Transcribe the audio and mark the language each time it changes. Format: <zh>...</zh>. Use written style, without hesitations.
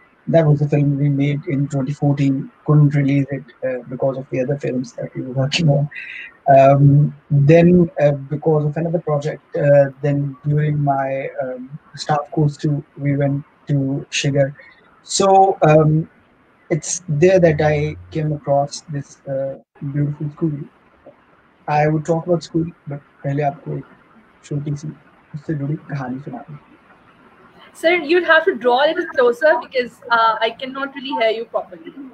<en>That was a film we made in 2014, couldn't release it because of the other films that we were working on. Then because of another project, then during my staff course too, we went to Shigar. So it's there that I came across this beautiful school. I would talk about school, but</en> <hi>पहले आपको एक छोटी सी उससे जुड़ी कहानी सुना दूँ.</hi> <en>Sir, you'd have to draw a little closer because I cannot really hear you properly.</en>